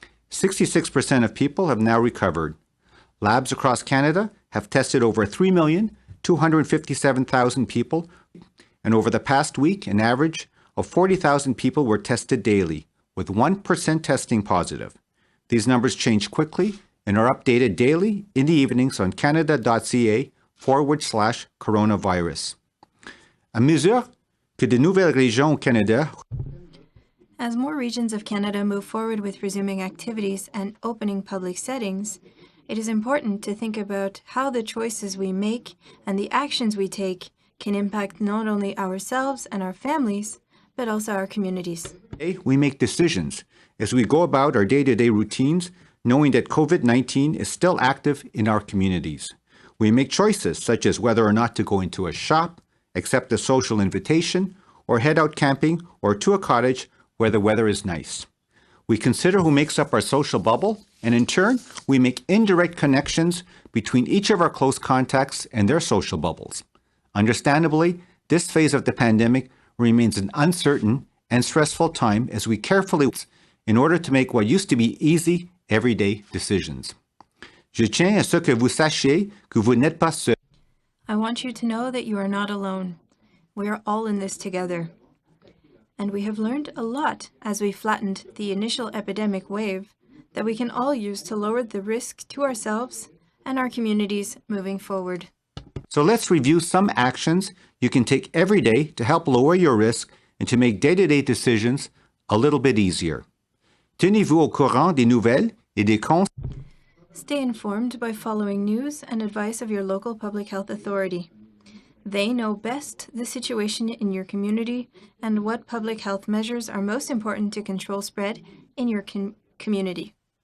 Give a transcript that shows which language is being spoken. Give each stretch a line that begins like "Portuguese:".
English: 66% of people have now recovered. Labs across Canada have tested over 3,257,000 people, and over the past week, an average of 40,000 people were tested daily, with 1% testing positive. These numbers change quickly and are updated daily in the evenings on canada.ca/coronavirus.
French: À mesure que de nouvelles régions au Canada.
English: As more regions of Canada move forward with resuming activities and opening public settings, it is important to think about how the choices we make and the actions we take can impact not only ourselves and our families, but also our communities. We make decisions as we go about our day-to-day routines, knowing that COVID-19 is still active in our communities. We make choices such as whether or not to go into a shop, accept a social invitation, or head out camping or to a cottage where the weather is nice. We consider who makes up our social bubble, and in turn, we make indirect connections between each of our close contacts and their social bubbles. Understandably, this phase of the pandemic remains an uncertain and stressful time as we carefully in order to make what used to be easy, everyday decisions.
French: Je tiens à ce que vous sachiez que vous n'êtes pas seul.
English: I want you to know that you are not alone. We are all in this together. And we have learned a lot as we flattened the initial epidemic wave that we can all use to lower the risk to ourselves and our communities moving forward. So let's review some actions you can take every day to help lower your risk and to make day-to-day decisions a little bit easier.
French: Tenez-vous au courant des nouvelles et des conseils.
English: Stay informed by following news and advice of your local public health authority. They know best the situation in your community and what public health measures are most important to control spread in your community.